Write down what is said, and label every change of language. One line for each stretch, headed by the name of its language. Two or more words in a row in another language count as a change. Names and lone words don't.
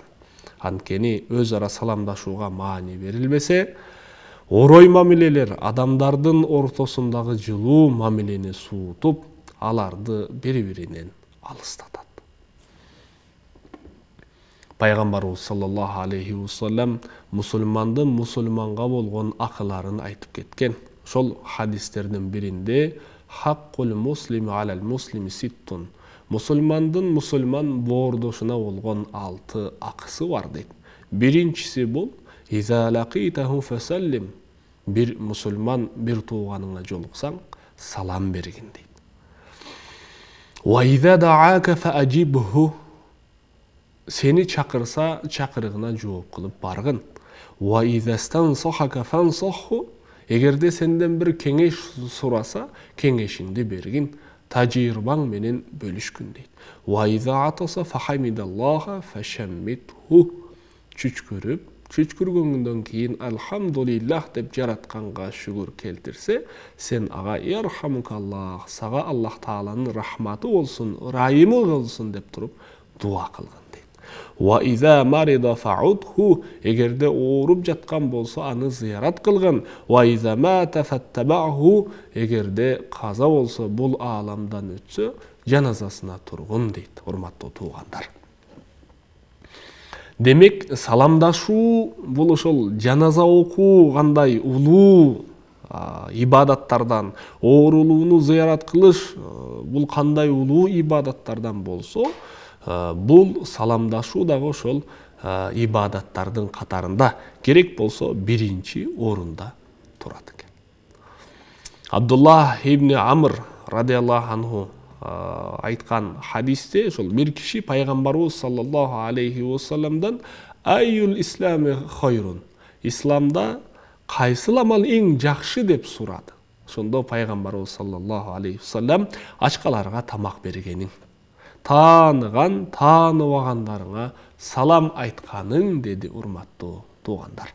Kyrgyz: Анткени өз ара саламдашууга маани берилбесе, орой мамилелер адамдардын ортосундагы жылуу мамилени суутуп, аларды бири-биринен алыстатат. Пайгамбарыбыз
Arabic: صلى الله عليه وسلم
Kyrgyz: мусулмандын мусулманга болгон акыларын айтып кеткен. Ошол хадистердин биринде
Arabic: حق المسلم على المسلم ست.
Kyrgyz: Мусулмандын мусулман боордошуна болгон 6 акысы бар дейт. Биринчиси бул
Arabic: إذا لقيته فسلم.
Kyrgyz: Бир мусулман бир тууганыңа жолуксаң, салам бергин дейт.
Arabic: وإذا دعاك فأجبه.
Kyrgyz: Сени чакырса, чакырыгына жооп кылып баргын.
Arabic: وإذا استنصحك فانصح له.
Kyrgyz: Эгерде сенден бир кеңеш сураса, кеңешиңди бергин. Тажирбаң менен бөлүшкүн дейт.
Arabic: وإذا عطس فحمد الله فشمته.
Kyrgyz: Чүчкүргөндөн кийин алхамдулиллах деп жаратканга шүгүр келтирсе, сен ага ярхамукаллах, сага Аллах Тааланын рахматы болсун, райымы болсун деп туруп дуа кылгын дейт.
Arabic: وإذا مرض فعده.
Kyrgyz: Эгерде ооруп жаткан болсо, аны зыярат кылгын.
Arabic: وإذا مات فاتبعه.
Kyrgyz: Эгерде каза болсо, бул ааламдан өтсө, жаназасына тургун дейт, урматтуу туугандар. Демек, саламдашуу бул ошол жаназа окуу кандай улуу ибадаттардан, оорулууну зыярат кылыш бул кандай улуу ибадаттардан болсо, бул саламдашуу дагы ошол ибадаттардын катарында, керек болсо биринчи орунда турат экен. Абдуллах ибн Амр
Arabic: رضي الله عنه
Kyrgyz: айткан хадисте ошол бир киши пайгамбарыбыз
Arabic: صلى الله عليه وسلم أي الإسلام خير.
Kyrgyz: Исламда кайсыл амал эң жакшы деп сурады. Ошондо пайгамбарыбыз
Arabic: صلى الله عليه وسلم
Kyrgyz: ачкаларга тамак бергениң, тааныган, тааныбагандарыңа салам айтканың деди, урматтуу туугандар.